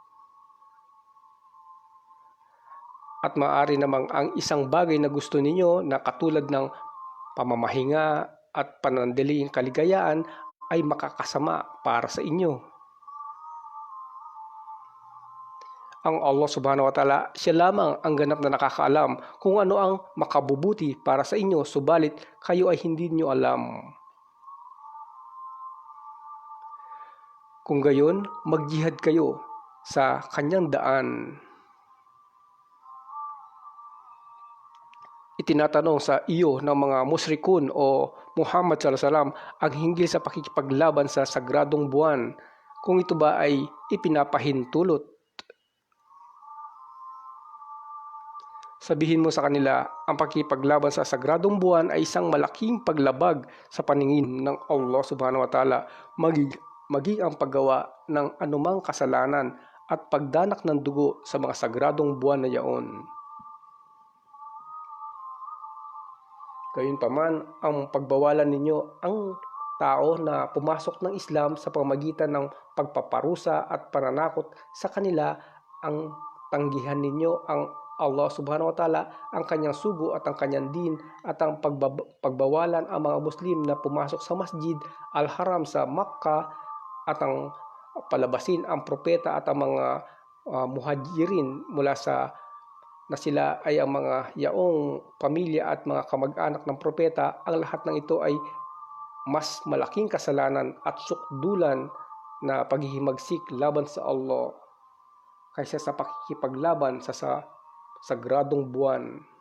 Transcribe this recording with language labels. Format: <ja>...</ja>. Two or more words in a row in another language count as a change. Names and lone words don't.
<tl>At maaari namang ang isang bagay na gusto ninyo na katulad ng pamamahinga at panandaling kaligayaan ay makakasama para sa inyo.</tl> <ar>Ang Allah سبحانه وتعالى,</ar> <tl>siya lamang ang ganap na nakakaalam kung ano ang makabubuti para sa inyo, subalit kayo ay hindi niyo alam. Kung gayon, magjihad kayo sa kanyang daan. Itinatanong sa iyo ng mga musrikun o Muhammad</tl> <ar>صلى الله عليه وسلم</ar> <tl>ang hinggil sa pakikipaglaban sa sagradong buwan, kung ito ba ay ipinapahintulot. Sabihin mo sa kanila, ang pakikipaglaban sa sagradong buwan ay isang malaking paglabag sa paningin ng Allah</tl> <ar>سبحانه وتعالى,</ar> <tl>maging ang paggawa ng anumang kasalanan at pagdanak ng dugo sa mga sagradong buwan na yaon. Gayunpaman, ang pagbawalan ninyo ang tao na pumasok ng Islam sa pamamagitan ng pagpaparusa at pananakot sa kanila, ang tanggihan ninyo ang Allah</tl> <ar>سبحانه وتعالى,</ar> <tl>ang kanyang sugo at ang kanyang din, at ang pagbawalan ang mga Muslim na pumasok sa Masjid al-Haram sa Makkah, at ang palabasin ang propeta at ang mga muhajirin mula sa na sila ay ang mga yaong pamilya at mga kamag-anak ng propeta. Ang lahat ng ito ay mas malaking kasalanan at sukdulan na paghihimagsik laban sa Allah kaysa sa pakikipaglaban sa sagradong buwan.</tl>